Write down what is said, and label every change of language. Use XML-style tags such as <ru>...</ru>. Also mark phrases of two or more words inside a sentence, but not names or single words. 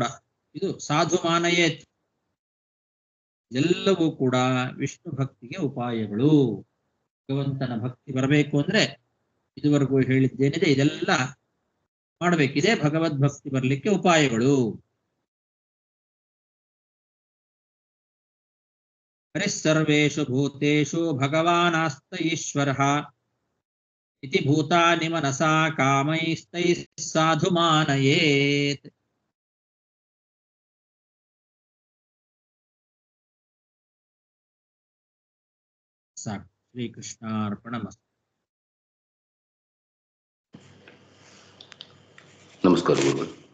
<kn>ಇದು</kn> <sa>ಸಾಧು ಮಾನಯೇತ್.</sa> <kn>ಎಲ್ಲವೂ ಕೂಡ ವಿಷ್ಣು ಭಕ್ತಿಗೆ ಉಪಾಯಗಳು. ಭಗವಂತನ ಭಕ್ತಿ ಬರಬೇಕು ಅಂದ್ರೆ ಇದುವರೆಗೂ ಹೇಳಿದ್ದೇನಿದೆ ಇದೆಲ್ಲ ಮಾಡಬೇಕಿದೆ. ಭಗವದ್ಭಕ್ತಿ ಬರಲಿಕ್ಕೆ ಉಪಾಯಗಳು.</kn> <sa>ಹರಿಸ್ಸರ್ವೇಷು ಭೂತೇಷು ಭಗವಾನಾಸ್ತ ಈಶ್ವರಃ ಇತಿ ಭೂತಾನಿ ಮನಸಾ ಕಾಮೈಸ್ತೈಃ ಸಾಧು ಮಾನಯೇತ್.</sa> <kn>ಸಾಕು. ಶ್ರೀಕೃಷ್ಣಾರ್ಪಣಮಸ್ತು. ನಮಸ್ಕಾರ ಗುರುಗಳೇ.</kn>